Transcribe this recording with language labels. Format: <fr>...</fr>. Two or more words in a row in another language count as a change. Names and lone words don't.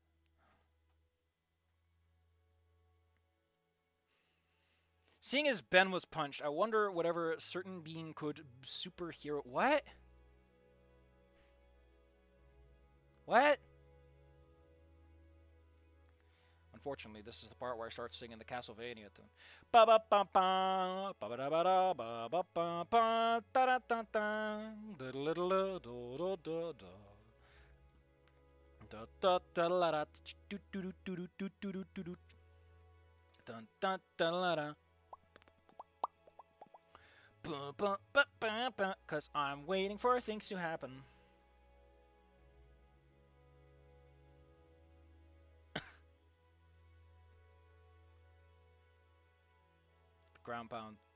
<en>Seeing as Ben was punched, I wonder whatever certain being could superhero. What? What? Unfortunately, this is the part where I start singing the Castlevania tune. Ba ba ba ba ba ba da ba da ba ba ba ba da da da da da da da da da da da da la da do do do do do do do do do dun dun dun la da. Cause I'm waiting for things to happen. Ground pound.</en>